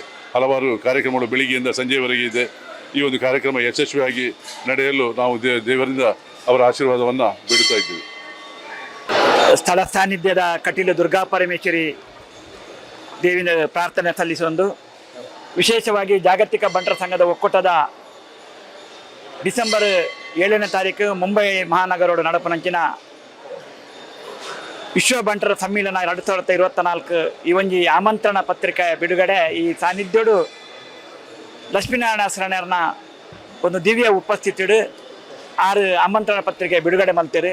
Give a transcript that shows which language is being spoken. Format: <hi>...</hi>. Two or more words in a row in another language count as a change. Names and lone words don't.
<kn>ಹಲವಾರು ಕಾರ್ಯಕ್ರಮಗಳು ಬೆಳಿಗ್ಗೆಯಿಂದ ಸಂಜೆಯವರೆಗೆ ಇದೆ. ಈ ಒಂದು ಕಾರ್ಯಕ್ರಮ ಯಶಸ್ವಿಯಾಗಿ ನಡೆಯಲು ನಾವು ದೇವರಿಂದ ಅವರ ಆಶೀರ್ವಾದವನ್ನು ಬೇಡುತ್ತಾ ಇದ್ದೀವಿ.</kn> <tcy>ಸ್ಥಳ ಸಾನ್ನಿಧ್ಯದ ಕಟೀಲು ದುರ್ಗಾ ಪರಮೇಶ್ವರಿ ದೇವಿನ ಪ್ರಾರ್ಥನೆ ಸಲ್ಲಿಸೊಂದು ವಿಶೇಷವಾಗಿ ಜಾಗತಿಕ ಬಂಟರ ಸಂಘದ ಒಕ್ಕೂಟದ ಡಿಸೆಂಬರ್ 7ನೇ ತಾರೀಕು ಮುಂಬೈ ಮಹಾನಗರೋಡ ನಡಪನಂಚಿನ ವಿಶ್ವ ಬಂಟರ ಸಮ್ಮೇಳನ 2024 ಈ ಒಂಜಿ ಆಮಂತ್ರಣ ಪತ್ರಿಕೆ ಬಿಡುಗಡೆ ಈ ಸಾನ್ನಿಧ್ಯೋಡು ಲಕ್ಷ್ಮೀನಾರಾಯಣ ಶರಣರನ್ನ ಒಂದು ದಿವ್ಯ ಉಪಸ್ಥಿತಿಡು 6 ಆಮಂತ್ರಣ ಪತ್ರಿಕೆ ಬಿಡುಗಡೆ ಮಲ್ತೀರಿ.</tcy>